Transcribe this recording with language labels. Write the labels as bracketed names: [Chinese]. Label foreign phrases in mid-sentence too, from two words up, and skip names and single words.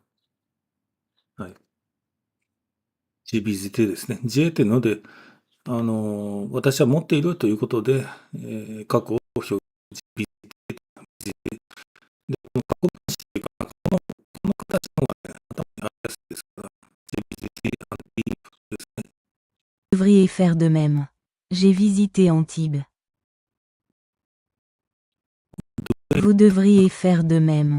[Japanese] はい。 [French] J'ai visité [Japanese] ですね。ジエっていうので、私は持っているということで、過去を表示で、過去分詞というか、この形の方がね、頭にありやすいですから、 [French] J'ai visité Antibes [Japanese] ですね。 [French] Vous devriez faire de même. J'ai visité Antibes. Vous devriez faire de même.